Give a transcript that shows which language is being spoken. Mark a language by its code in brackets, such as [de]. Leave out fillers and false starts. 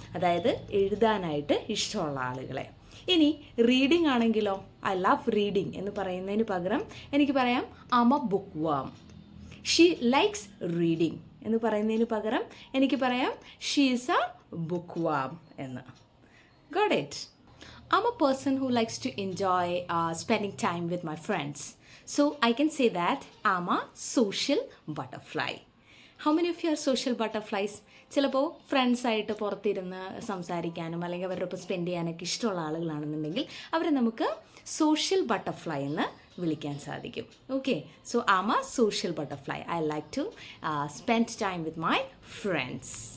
[ml] അതായത് എഴുതാനായിട്ട് ഇഷ്ടമുള്ള ആളുകളെ. ഇനി റീഡിംഗ് ആണെങ്കിലോ [en] I love reading [ml] എന്ന് പറയുന്നതിന് പകരം എനിക്ക് പറയാം [en] Am a bookworm. She likes reading [ml] എന്ന് പറയുന്നതിന് പകരം എനിക്ക് പറയാം [en] she is a bookworm [ml] എന്ന്. [en] Got it? I'm a person who likes to enjoy spending time with my friends. So I can say that I'm a social butterfly. How many of you are social butterflies? [ml] ചിലപ്പോൾ ഫ്രണ്ട്സായിട്ട് പുറത്തിരുന്ന് സംസാരിക്കാനും അല്ലെങ്കിൽ അവരുടെ ഒപ്പം spend ചെയ്യാനൊക്കെ ഇഷ്ടമുള്ള ആളുകളാണെന്നുണ്ടെങ്കിൽ അവരെ നമുക്ക് social butterfly എന്ന് വിളിക്കാൻ സാധിക്കും. [en] Okay, so am a social butterfly. I like to spend time with my friends.